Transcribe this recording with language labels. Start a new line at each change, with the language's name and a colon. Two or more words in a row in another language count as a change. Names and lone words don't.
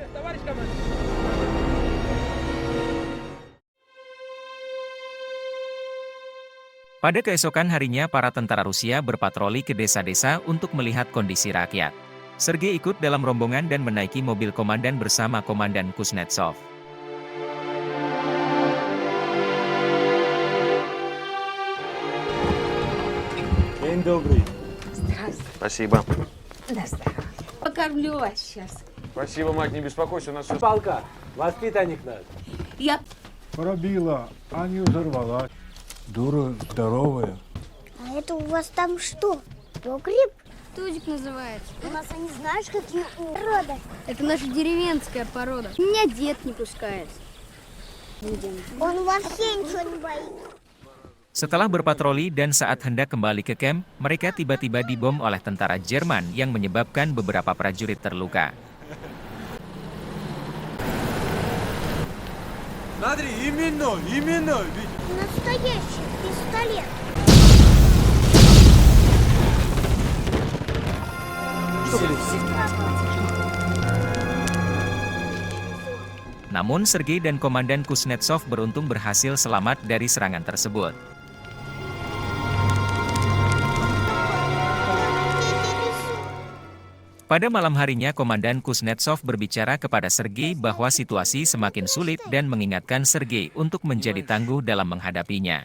Indonesian: Pada keesokan harinya para tentara Rusia berpatroli ke desa-desa untuk melihat kondisi rakyat. Sergei ikut dalam rombongan dan menaiki mobil komandan bersama Komandan Kuznetsov.
Russian: День добрый. Здравствуй. Спасибо. Да, здорово. Покормлю вас сейчас. Спасибо, мать, не беспокойся, у нас все... Палка, воспитанник наш. Я... Пробила, а не взорвалась. Дура здоровая. А это у вас там что? Погреб? Тузик называется. У нас они знаешь, какие породы? Это наша деревенская порода. Меня дед не пускает. Он вообще ничего не боится.
Indonesian: Setelah berpatroli dan saat hendak kembali ke camp, mereka tiba-tiba dibom oleh tentara Jerman yang menyebabkan beberapa prajurit terluka.
Russian: Смотри, именно. Настоящий пистолет.
Indonesian: Namun Sergei dan Komandan Kuznetsov beruntung berhasil selamat dari serangan tersebut. Pada malam harinya Komandan Kuznetsov berbicara kepada Sergei bahwa situasi semakin sulit dan mengingatkan Sergei untuk menjadi tangguh dalam menghadapinya.